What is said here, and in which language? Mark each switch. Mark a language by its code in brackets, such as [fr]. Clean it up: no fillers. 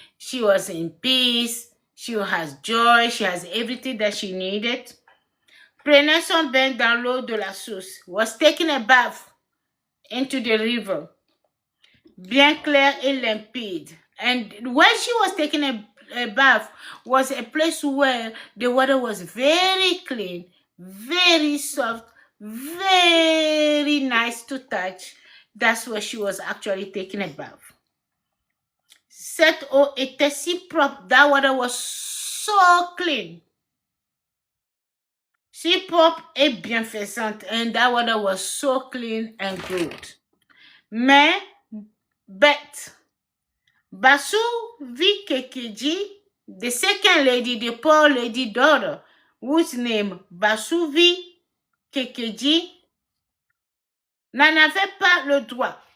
[en] She was in peace. She has joy. She has everything that she needed. [fr] Prenait son bain dans l'eau de la source. [en] Was taking a bath into the river. [fr] Bien clair et limpide. [en] And when she was taking a bath was a place where the water was very clean, very soft, very nice to touch. That's where she was actually taking a bath. [fr] Cette eau était si propre. [en] That water was so clean. [fr] Si propre et bienfaisante. [en] And that water was so clean and good. But Basu vit Kekeji, the second lady, the poor lady daughter, whose name Basuvi Kekeji, [fr] n'en avait pas le droit.